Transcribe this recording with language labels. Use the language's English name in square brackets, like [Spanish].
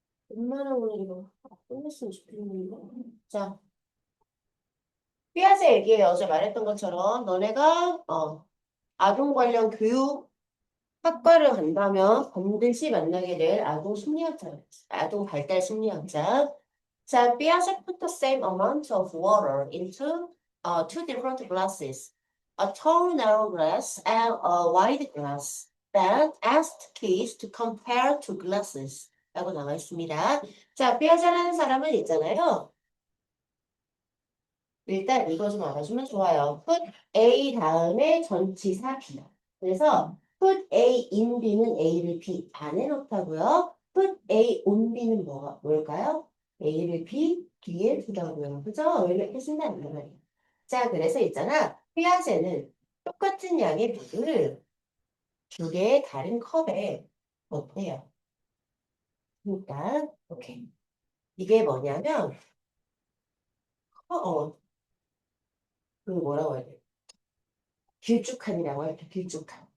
[Korean] 얼마나 오늘 이거 끝냈으면 좋겠는데. 자, 삐아제 얘기해. 어제 말했던 것처럼 너네가 아동 관련 교육 학과를 간다면 반드시 만나게 될 아동 심리학자, 아동 발달 심리학자. 자, [English] Piaget put the same amount of water into two different glasses, a tall narrow glass and a wide glass. Then asked kids to compare two glasses. [Korean] 라고 나와 있습니다. 자, 삐아자라는 사람은 있잖아요. 일단 이거 좀 알아주면 좋아요. put A 다음에 전치사 B. 그래서 [English] put A in B [Korean] 는 A를 B 안에 넣다고요. [English] put A on B [Korean] 는 뭘까요? A를 B 뒤에 두다고요. 그죠? 왜 이렇게 쓴다는 말이에요. 자, 그래서 있잖아. 피아제는 똑같은 양의 물을 두 개의 다른 컵에 넣대요. 그러니까 오케이. 이게 뭐냐면 그 뭐라고 해야 돼? 길쭉함이라고 해요. 길쭉함.